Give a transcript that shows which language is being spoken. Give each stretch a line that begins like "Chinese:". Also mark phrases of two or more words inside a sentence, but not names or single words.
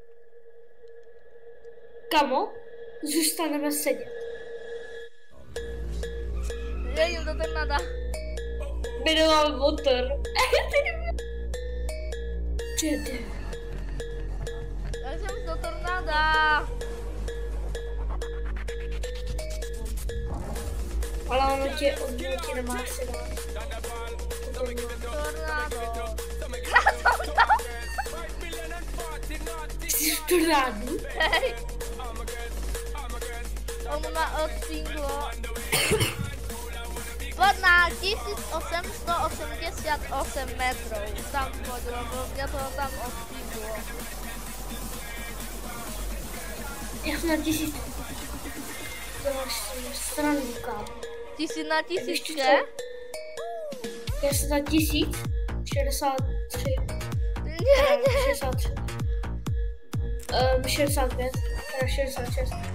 Czech: Kamo, zůstaneme sedět.
Slovak: Ja idem do tornáda.
Czech: My nemáme motor. Jede.
Slovak: Ja som do tornáda.
Czech: Ale ono tě odnutí nemá se dát.
Slovak: Tornádo.
Czech: Jsi v tornádu?
Slovak: Hej. On ma odpinglo. Poď na 1888 metrov. Tam poď, lebo mňa to tam odpinglo.
Czech: Já jsem na 1000. Děláš si srandu, kámo.
Slovak: Ty si na
Czech: Víš,
Slovak: tisíčke?
Czech: co? Já jsem na 1063.
Slovak: Nie, nie. 63. 65. Teda 66.